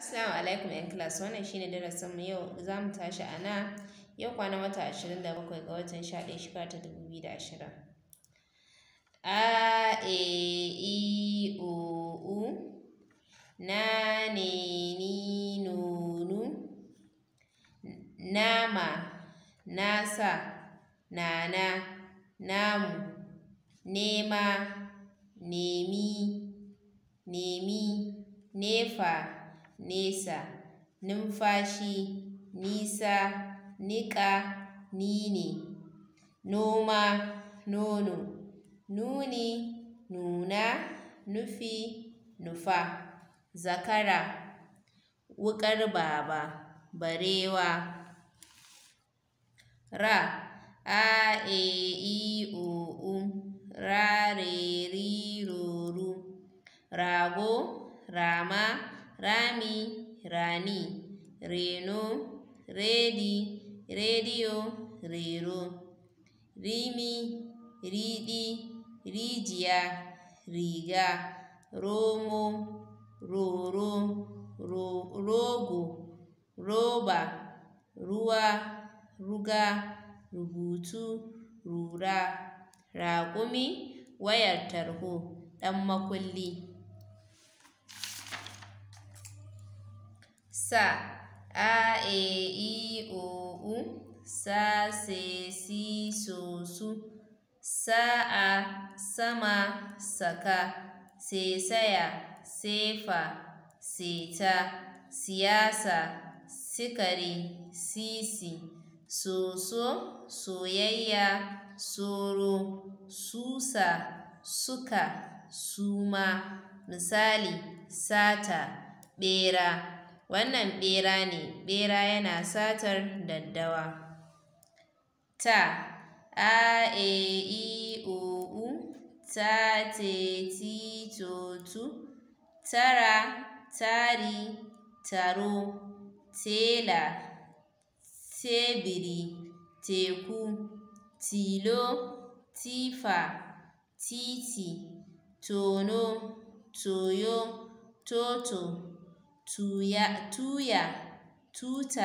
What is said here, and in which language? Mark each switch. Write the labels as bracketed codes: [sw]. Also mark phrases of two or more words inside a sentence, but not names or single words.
[ha] Assalamu alaikum ‘yan class, wannan shine darasinmu yau za mu tashi a na yau kwanan wata 27 ga watan 11 shekara ta 2020. A E I O U na ne ni no nu nama nasa nana namu nema nemi nemi nefa nesa numfashi nisa niƙa nine noma nono nuni nuna nufi nufa zakara wuƙar baba barewa ra a e i o u ra re ri ro ru rago rama rami rani reno redi rediyo rero rimi riɗi rijiya riga romo roro rogo roba ruwa ruga rubutu rura raƙumi wayar tarho ɗan makulli sa a e i o u sa se si so su sa'a sama saka sesaya sefa seta siyasa sikari sisi soso soyayya soro susa suka suma misali sata ɓera wannan ɓera ne ɓera yana satar daddawa ta a e i o u ta te ti to tu tara tari taro tela tebiri teku tilo tifa titi tono toyo toto tuya tuta